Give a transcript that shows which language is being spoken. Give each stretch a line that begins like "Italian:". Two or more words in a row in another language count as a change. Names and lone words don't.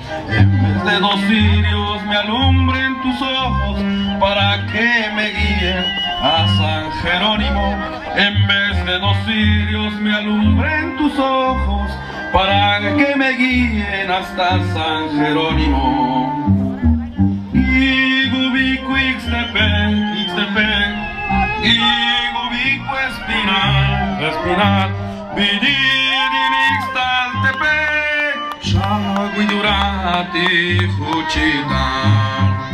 Spanish: En vez de dos cirios me alumbren tus ojos, para que me guíen a San Jerónimo. En vez de dos cirios me alumbren tus ojos, para que me guíen hasta San Jerónimo.
Zapotec: Igubico Ixtepec, Ixtepec, Igubico Espinal, Espinal, Vididin Ixtaltepec, Xaguidurati Juchital.